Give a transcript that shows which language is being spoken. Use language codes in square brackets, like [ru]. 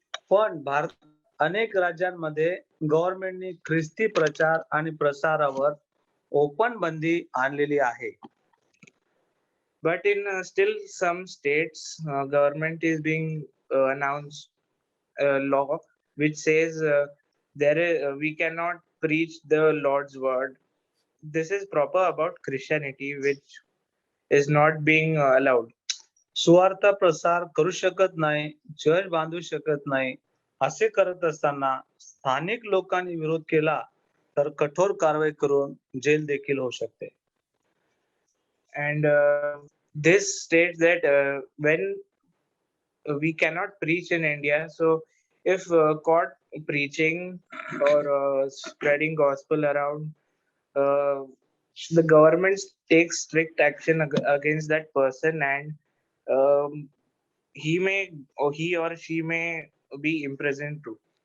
[mr] पण भारत अनेक राज्यांमध्ये गव्हर्नमेंटनी ख्रिस्ती प्रचार आणि प्रसारावर ओपन बंदी आणलेली आहे. [en] But in still some states, government is being announced a law which says we cannot preach the Lord's word. This is proper about Christianity, which is not being allowed. [mr] सुवार्ता प्रसार करू शकत नाही, चर्च बांधू शकत नाही. असे करत असताना स्थानिक लोकांनी विरोध केला तर कठोर कारवाई करून जेल देखील होऊ शकते. [en] And this states that when we cannot preach in India, so if caught preaching or spreading gospel around, the government takes strict action against that person, and he or she may be imprisoned too.